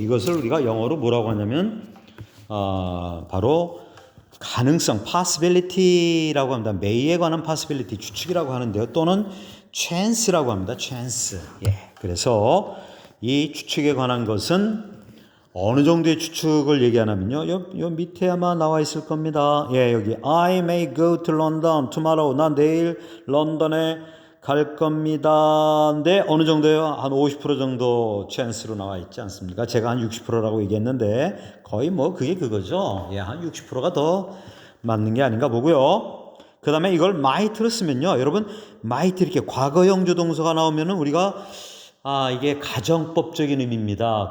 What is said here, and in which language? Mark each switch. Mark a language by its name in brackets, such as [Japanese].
[Korean] 이것을 우리가 영어로 뭐라고 하냐면 바로 가능성, possibility라고 합니다. may에 관한 possibility, 추측이라고 하는데요. 또는 chance라고 합니다. [English] chance. [Korean] 그래서 이 추측에 관한 것은 어느 정도의 추측을 얘기하냐면요. 요 밑에 아마 나와 있을 겁니다. [English] 여기 I may go to London tomorrow. [Korean] 난 내일 런던에 갈 겁니다. 근데 어느 정도요? 한 50% 정도 chance로 나와 있지 않습니까? 제가 한 60%라고 얘기했는데 거의 뭐 그게 그거죠. 한 60%가 더 맞는 게 아닌가 보고요. 그 다음에 이걸 might로 쓰면요. 여러분 might 이렇게 과거형 조동사가 나오면은 우리가 이게 가정법적인 의미입니다.